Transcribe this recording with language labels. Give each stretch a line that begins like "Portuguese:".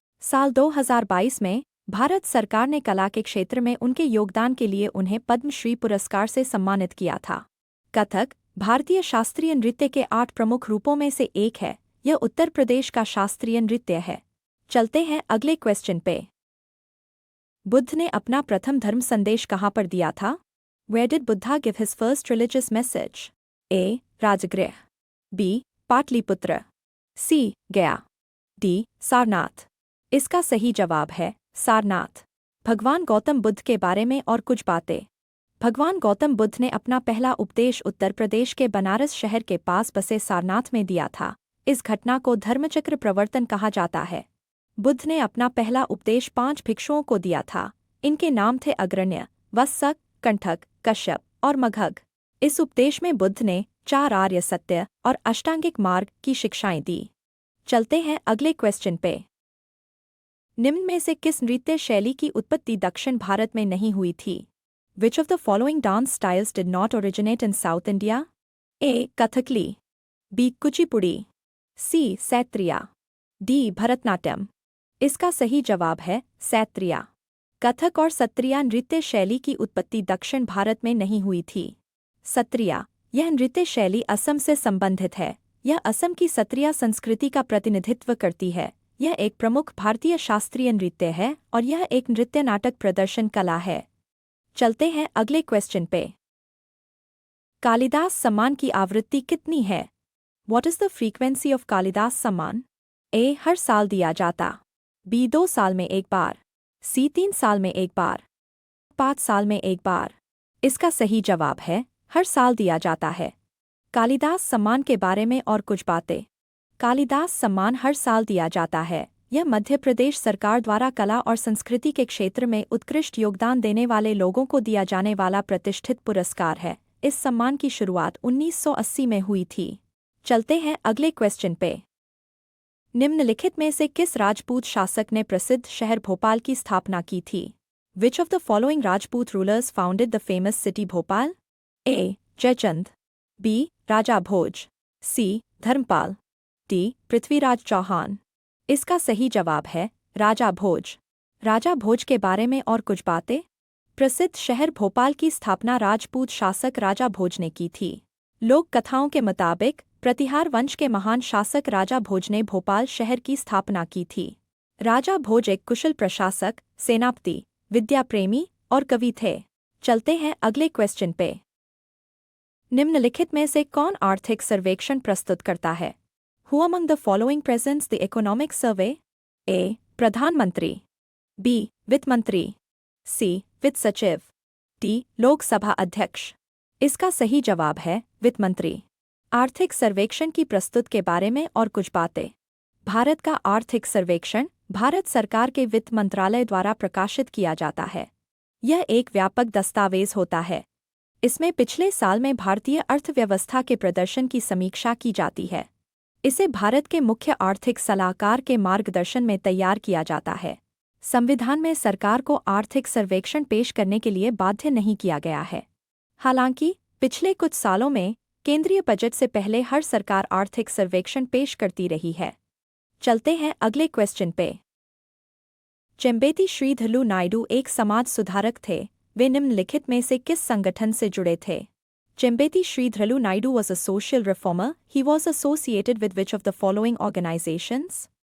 Hindi: साल 2022 में भारत सरकार ने कला के क्षेत्र में उनके योगदान के लिए उन्हें पद्मश्री पुरस्कार से सम्मानित किया था। कथक भारतीय शास्त्रीय नृत्य के 8 प्रमुख रूपों में से एक है। यह उत्तर प्रदेश का शास्त्रीय नृत्य है। चलते हैं अगले क्वेश्चन पे। बुद्ध ने अपना प्रथम धर्म संदेश कहाँ पर दिया था?
English: Where did Buddha give his first religious message?
Hindi: A. Rajgriha, B. Pataliputra, C. गया, D. सारनाथ। इसका सही जवाब है सारनाथ। भगवान गौतम बुद्ध के बारे में और कुछ बातें। भगवान गौतम बुद्ध ने अपना पहला उपदेश उत्तर प्रदेश के बनारस शहर के पास बसे सारनाथ में दिया था। इस घटना को धर्मचक्र प्रवर्तन कहा जाता है। बुद्ध ने अपना पहला उपदेश 5 भिक्षुओं को दिया था। इनके नाम थे अग्रण्य, वत्सक, कंठक, कश्यप और मगध। इस उपदेश में बुद्ध ने 4 आर्य सत्य और अष्टांगिक मार्ग की शिक्षाएं दी। चलते हैं अगले क्वेश्चन पे। निम्न में से किस नृत्य शैली की उत्पत्ति दक्षिण भारत में नहीं हुई थी?
English: Which of the following dance styles did not originate in South India?
Hindi: A. Kathakali, B. Kuchipudi, C. सैत्रिया, D. Bharatanatyam. इसका सही जवाब है सैत्रिया। कथक और सत्रिया नृत्य शैली की उत्पत्ति दक्षिण भारत में नहीं हुई थी। सत्रिया यह नृत्य शैली असम से संबंधित है। यह असम की सत्रिया संस्कृति का प्रतिनिधित्व करती है। यह एक प्रमुख भारतीय शास्त्रीय नृत्य है और यह एक नृत्य नाटक प्रदर्शन कला है। चलते हैं अगले क्वेश्चन पे। कालिदास सम्मान की आवृत्ति कितनी है?
English: What is the frequency of Kalidas सम्मान?
Hindi: A. हर साल दिया जाता, B. 2 साल में एक बार, C. 3 साल में एक बार, 5 साल में एक बार। इसका सही जवाब है हर साल दिया जाता है। कालिदास सम्मान के बारे में और कुछ बातें। कालिदास सम्मान हर साल दिया जाता है। यह मध्य प्रदेश सरकार द्वारा कला और संस्कृति के क्षेत्र में उत्कृष्ट योगदान देने वाले लोगों को दिया जाने वाला प्रतिष्ठित पुरस्कार है। इस सम्मान की शुरुआत 1980 में हुई थी। चलते हैं अगले क्वेश्चन पे। निम्नलिखित में से किस राजपूत शासक ने प्रसिद्ध शहर भोपाल की स्थापना की थी?
English: Which of the following Rajput rulers founded the famous city Bhopal?
Hindi: A. Jaichand, B. Raja Bhoj, C. Dharmpal, D. Prithviraj Chauhan. इसका सही जवाब है राजा भोज। राजा भोज के बारे में और कुछ बातें। प्रसिद्ध शहर भोपाल की स्थापना राजपूत शासक राजा भोज ने की थी। लोक कथाओं के मुताबिक प्रतिहार वंश के महान शासक राजा भोज ने भोपाल शहर की स्थापना की थी। राजा भोज एक कुशल प्रशासक, सेनापति, विद्या प्रेमी और कवि थे। चलते हैं अगले क्वेश्चन पे। निम्नलिखित में से कौन आर्थिक सर्वेक्षण प्रस्तुत करता है?
English: Who among the following presents the economic survey?
Hindi: A. प्रधानमंत्री, B. वित्त मंत्री, C. वित्त सचिव, D. लोकसभा अध्यक्ष। इसका सही जवाब है वित्त मंत्री। आर्थिक सर्वेक्षण की प्रस्तुत के बारे में और कुछ बातें। भारत का आर्थिक सर्वेक्षण भारत सरकार के वित्त मंत्रालय द्वारा प्रकाशित किया जाता है। यह एक व्यापक दस्तावेज होता है। इसमें पिछले साल में भारतीय अर्थव्यवस्था के प्रदर्शन की समीक्षा की जाती है। इसे भारत के मुख्य आर्थिक सलाहकार के मार्गदर्शन में तैयार किया जाता है। संविधान में सरकार को आर्थिक सर्वेक्षण पेश करने के लिए बाध्य नहीं किया गया है। हालांकि पिछले कुछ सालों में केंद्रीय बजट से पहले हर सरकार आर्थिक सर्वेक्षण पेश करती रही है। चलते हैं अगले क्वेश्चन पे। चेम्बेती श्रीधरलू नायडू एक समाज सुधारक थे। वे निम्नलिखित में से किस संगठन से जुड़े थे?
English: Chembeti Sridharalu Naidu was a social reformer. He was associated with which of the following organizations?